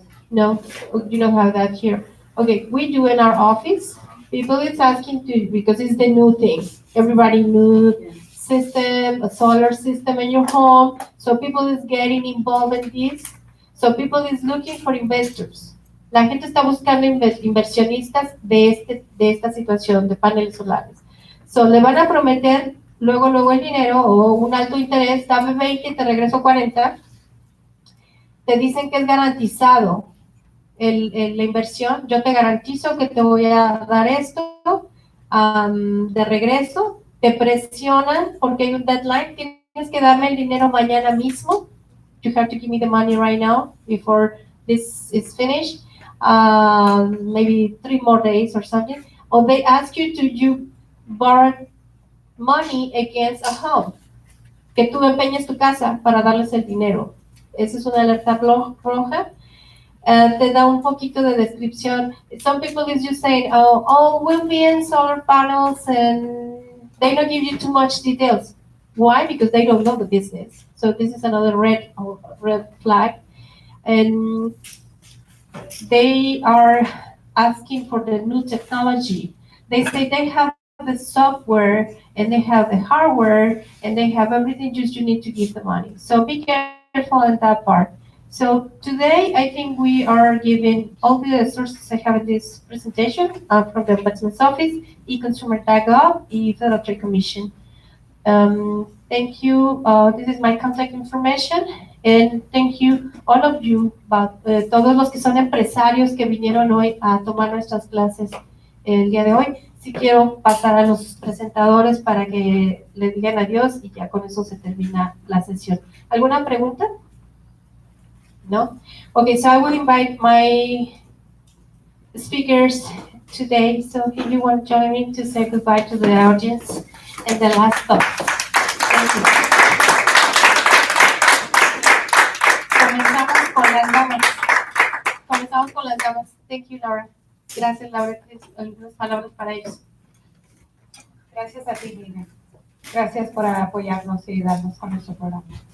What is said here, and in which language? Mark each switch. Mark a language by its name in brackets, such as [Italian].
[English] No, you don't have that here. Okay, we do in our office. People is asking to, because it's the new thing. Everybody new system, a solar system in your home. So people is getting involved in this. So people is looking for investors. [Spanish] La gente está buscando inversionistas de esta situación de paneles solares. So le van a prometer luego el dinero o un alto interés, dame 20 y te regreso 40. Te dicen que es garantizado la inversión. Yo te garantizo que te voy a dar esto de regreso. Te presionan porque hay un deadline. Tienes que darme el dinero mañana mismo. [English] You have to give me the money right now before this is finished. Maybe 3 more days or something. Or they ask you to borrow money against a home. [Spanish] Que tú empeñes tu casa para darles el dinero. Esa es una alerta roja. Te da un poquito de descripción. [English] Some people is just saying, oh, we'll be in solar panels, and they don't give you too much details. Why? Because they don't know the business. So this is another red flag. And they are asking for the new technology. They say they have the software and they have the hardware and they have everything, just you need to give the money. So be careful on that part. So today, I think we are giving all the sources I have in this presentation from the Ombudsman's Office, eConsumer.gov, Federal Trade Commission. Thank you. This is my contact information. And thank you, all of you, [Spanish] todos los que son empresarios que vinieron hoy a tomar nuestras clases el día de hoy. Sí quiero pasar a los presentadores para que le digan adiós y ya con eso se termina la sesión. ¿Alguna pregunta? No? [English] Okay, so I will invite my speakers today. So if you want to join me to say goodbye to the audience and the last thoughts. Thank you. [Spanish] Comenzamos con las damas. Comenzamos con las damas. [English] Thank you, Laura. [Spanish] Gracias, Laura. Algunas palabras para ellos. Gracias a ti, Lina. Gracias por apoyarnos y darnos con nuestro programa.